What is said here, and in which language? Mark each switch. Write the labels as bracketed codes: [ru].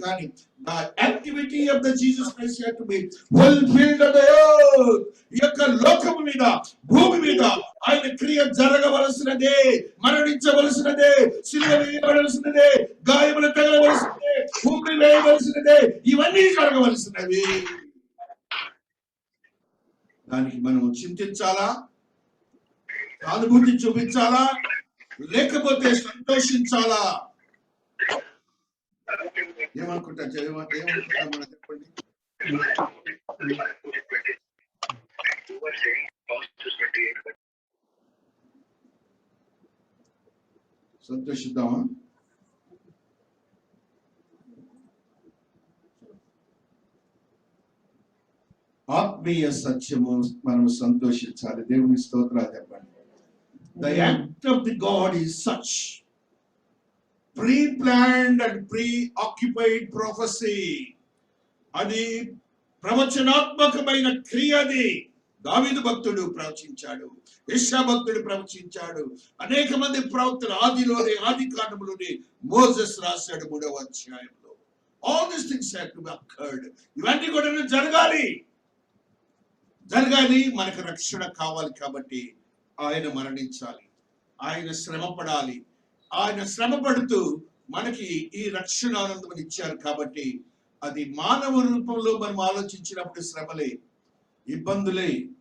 [en] కానీ the activity of the Jesus Christ had to be fulfilled on the earth. [te] ఈ యొక్క లోకము మీద, భూమి మీద ఆయన క్రియ జరగవలసినదే, మరణించవలసినదే, శిలువ వేయవలసినదే, గాయములు తగలవలసినదే, భూమి వేయవలసినదే, ఇవన్నీ జరగవలసినవి. దానికి మనం చింతించాలా, సానుభూతి చూపించాలా, లేకపోతే సంతోషించాలా? ఏమనుకుంటా మనం చెప్పండి. సంతోషిద్దామా? ఆత్మీయ సత్యము మనం సంతోషించాలి. దేవుని స్తోత్రాలు చెప్పండి. [en] The act of the God is such pre-planned and pre-occupied prophecy. [te] అది ప్రవచనాత్మకమైన క్రియది. దావీదు భక్తుడు ప్రవచించాడు, యెషయా భక్తుడు ప్రవచించాడు, అనేక మంది ప్రవక్తలు ఆది కాండములోని మోసెస్ రాశాడు 3వ అధ్యాయంలో. [en] All these things have to be occurred. [te] ఇవన్నీ కూడా జరగాలి. మనకు రక్షణ కావాలి కాబట్టి ఆయన మరణించాలి, ఆయన శ్రమ పడాలి, ఆయన శ్రమ పడుతూ మనకి ఈ రక్షణ ఆనందం ఇచ్చారు. కాబట్టి అది మానవ రూపంలో మనం ఆలోచించినప్పుడు శ్రమలే, ఇబ్బందులే.